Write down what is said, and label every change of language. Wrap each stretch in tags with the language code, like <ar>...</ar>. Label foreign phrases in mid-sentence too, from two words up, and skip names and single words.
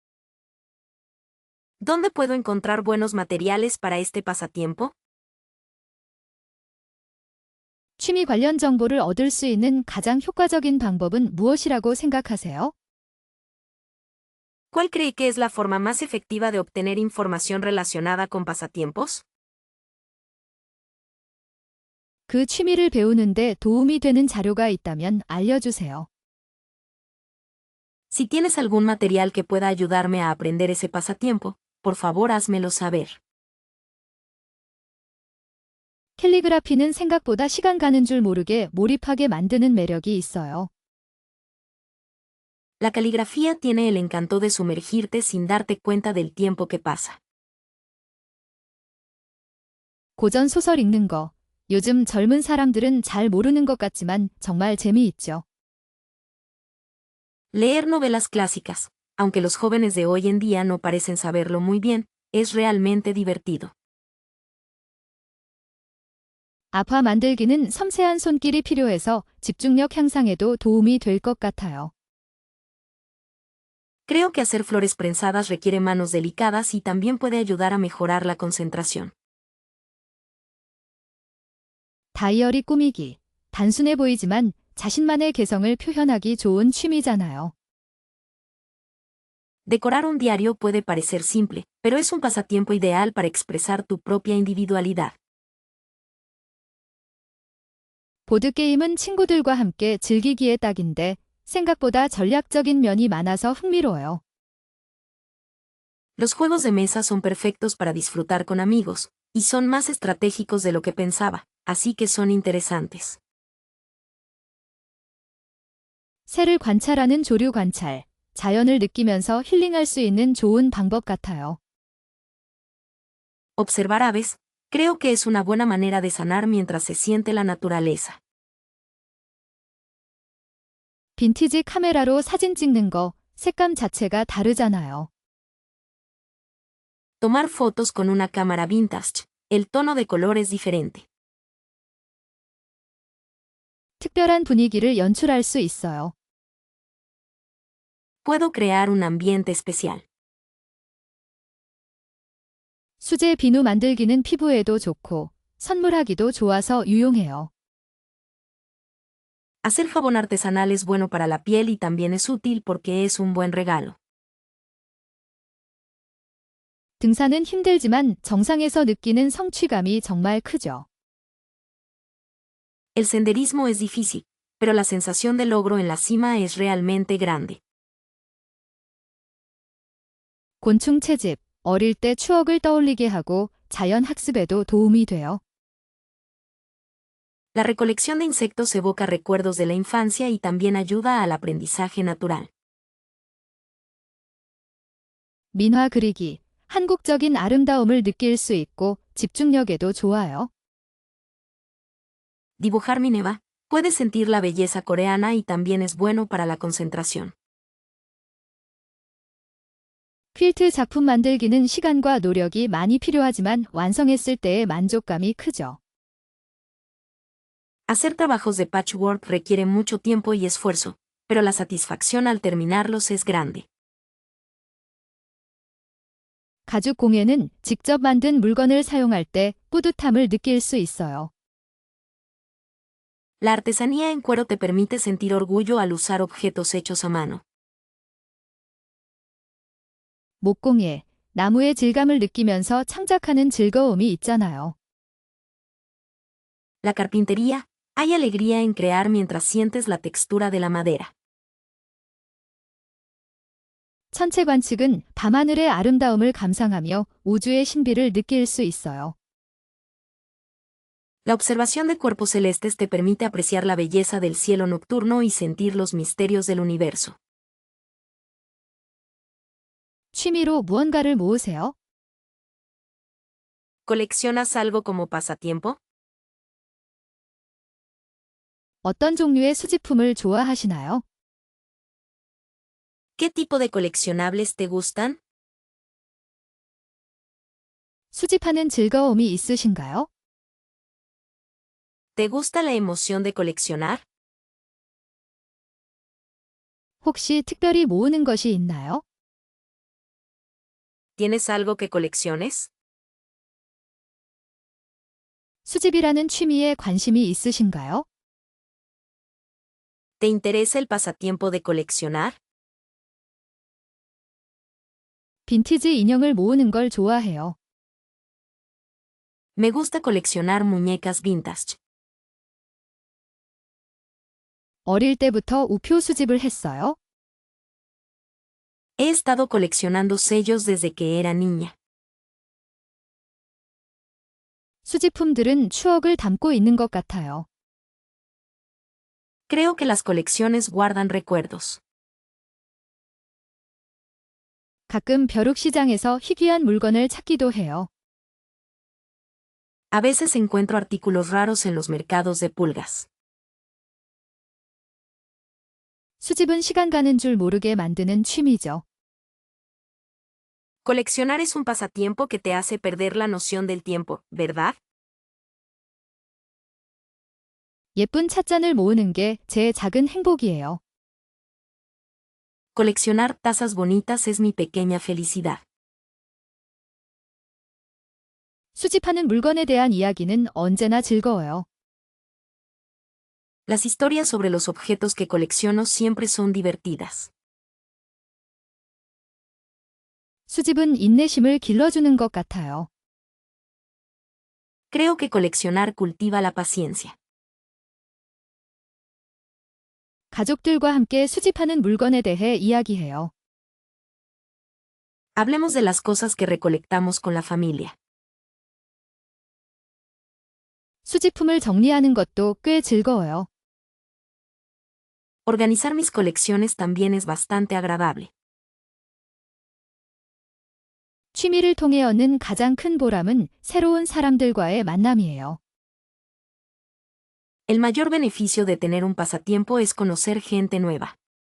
<es>¿Dónde puedo encontrar buenos materiales para este pasatiempo?</es> <ko>취미 관련 정보를 얻을 수 있는 가장 효과적인 방법은 무엇이라고 생각하세요?</ko> <es>¿Cuál cree que es la forma más efectiva de obtener información relacionada con pasatiempos?</es> <ko>그 취미를 배우는데 도움이 되는 자료가 있다면 알려주세요.</ko> <es>Si tienes algún material que pueda ayudarme a aprender ese pasatiempo, por favor házmelo saber.</es> <ko>캘리그라피는 생각보다 시간 가는 줄 모르게 몰입하게 만드는 매력이 있어요.</ko> <es>La caligrafía tiene el encanto de sumergirte sin darte cuenta del tiempo que pasa.</es> <ko>고전 소설 읽는 거. 요즘 젊은 사람들은 잘 모르는 것 같지만 정말 재미있죠.</ko> <es>Leer novelas clásicas, aunque los jóvenes de hoy en día no parecen saberlo muy bien, es realmente divertido.</es> <ko>아파 만들기는 섬세한 손길이 필요해서 집중력 향상에도 도움이 될 것 같아요.</ko> <es>Creo que hacer flores prensadas requiere manos delicadas y también puede ayudar a mejorar la concentración.</es> <ko>다이어리 꾸미기. 단순해 보이지만 자신만의 개성을 표현하기 좋은 취미잖아요.</ko> <es>Decorar un diario puede parecer simple, pero es un pasatiempo ideal para expresar tu propia individualidad.</es> <ko>보드게임은 친구들과 함께 즐기기에 딱인데 생각보다 전략적인 면이 많아서 흥미로워요.</ko> <es>Los juegos de mesa son perfectos para disfrutar con amigos, y son más estratégicos de lo que pensaba, así que son interesantes.</es> <ko>새를 관찰하는 조류 관찰. 자연을 느끼면서 힐링할 수 있는 좋은 방법 같아요.</ko> <es>Observar aves, creo que es una buena manera de sanar mientras se siente la naturaleza.</es> <ko>빈티지 카메라로 사진 찍는 거, 색감 자체가 다르잖아요.</ko> <es>Tomar fotos con una cámara vintage, el tono de color es diferente.</es> <ko>특별한 분위기를 연출할 수 있어요.</ko> <es>Puedo crear un ambiente especial.</es> <ko>수제 비누 만들기는 피부에도 좋고 선물하기도 좋아서 유용해요.</ko> <es>Hacer jabón artesanal es bueno para la piel y también es útil porque es un buen regalo.</es> <ko>등산은 힘들지만 정상에서 느끼는 성취감이 정말 크죠.</ko> <es>El senderismo es difícil, pero la sensación de logro en la cima es realmente grande.</es> <ko>곤충 채집, 어릴 때 추억을 떠올리게 하고 자연 학습에도 도움이 돼요.</ko> <es>La recolección de insectos evoca recuerdos de la infancia y también ayuda al aprendizaje natural.</es> <ko>민화 그리기, 한국적인 아름다움을 느낄 수 있고 집중력에도 좋아요.</ko> <es>Dibujar mineva, puedes sentir la belleza coreana y también es bueno para la concentración.</es> <ko>퀼트 작품 만들기는 시간과 노력이 많이 필요하지만 완성했을 때의 만족감이 크죠.</ko> <es>Hacer trabajos de patchwork requiere mucho tiempo y esfuerzo, pero la satisfacción al terminarlos es grande.</es> <ko>가죽 공예는 직접 만든 물건을 사용할 때 뿌듯함을 느낄 수 있어요.</ko> <es>La artesanía en cuero te permite sentir orgullo al usar objetos hechos a mano.</es> <ko>목공예, 나무의 질감을 느끼면서 창작하는 즐거움이 있잖아요.</ko> <es>La carpintería, hay alegría en crear mientras sientes la textura de la madera.</es> <ko>천체 관측은 밤하늘의 아름다움을 감상하며 우주의 신비를 느낄 수 있어요.</ko> <es>La observación de cuerpos celestes te permite apreciar la belleza del cielo nocturno y sentir los misterios del universo.</es> <ko>취미로 무언가를 모으세요?</ko> <es>¿Coleccionas algo como pasatiempo?</es> <ko>어떤 종류의 수집품을 좋아하시나요?</ko> <es>¿Qué tipo de coleccionables te gustan?</es> <ko>수집하는 즐거움이 있으신가요?</ko> <es>¿Te gusta la emoción de coleccionar?</es> <ko>혹시 특별히 모으는 것이 있나요?</ko> <es>¿Tienes algo que colecciones?</es> <ko>수집이라는 취미에 관심이 있으신가요?</ko> <es>¿Te interesa el pasatiempo de coleccionar?</es> <ko>빈티지 인형을 모으는 걸 좋아해요.</ko> <es>Me gusta coleccionar muñecas vintage.</es> <ko>어릴 때부터 우표 수집을 했어요?</ko> <es>He estado coleccionando sellos desde que era niña.</es> <ko>수집품들은 추억을 담고 있는 것 같아요.</ko> <es>Creo que las colecciones guardan recuerdos.</es> <ko>가끔 벼룩시장에서 희귀한 물건을 찾기도 해요.</ko> <es>A veces encuentro artículos raros en los mercados de pulgas.</es> <ko>수집은 시간 가는 줄 모르게 만드는 취미죠.</ko> <es>Coleccionar es un pasatiempo que te hace perder la noción del tiempo, ¿verdad?</es> <ko>예쁜 찻잔을 모으는 게 제 작은 행복이에요.</ko> <es>Coleccionar tazas bonitas es mi pequeña felicidad.</es> <ko>수집하는 물건에 대한 이야기는 언제나 즐거워요.</ko> <es>Las historias sobre los objetos que colecciono siempre son divertidas.</es> <ko>수집은 인내심을 길러주는 것 같아요.</ko> <es>Creo que coleccionar cultiva la paciencia.</es> <ko>가족들과 함께 수집하는 물건에 대해 이야기해요.</ko> <es>Hablemos de las cosas que recolectamos con la familia.</es> <ko>수집품을 정리하는 것도 꽤 즐거워요.</ko> <es>Organizar mis colecciones también es bastante agradable.</es> <ko>취미를 통해 얻는 가장 큰 보람은 새로운 사람들과의 만남이에요.</ko> <es>El mayor beneficio de tener un pasatiempo es conocer gente nueva.</es>